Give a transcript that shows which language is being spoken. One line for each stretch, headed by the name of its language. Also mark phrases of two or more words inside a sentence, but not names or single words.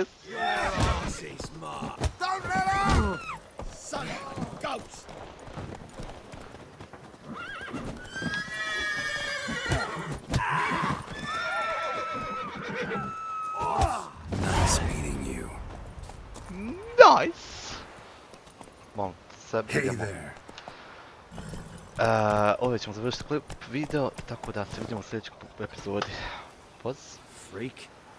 English: This is Mark. Don't let her! Son of a ghost! Nice meeting you. Nice.
Serbian: Molim, sad
English: Hey
Serbian: idemo.
English: there.
Serbian: Ovdje ćemo završiti klip video, tako da se vidimo u sljedećoj epizodi. Poz.
English: Freak.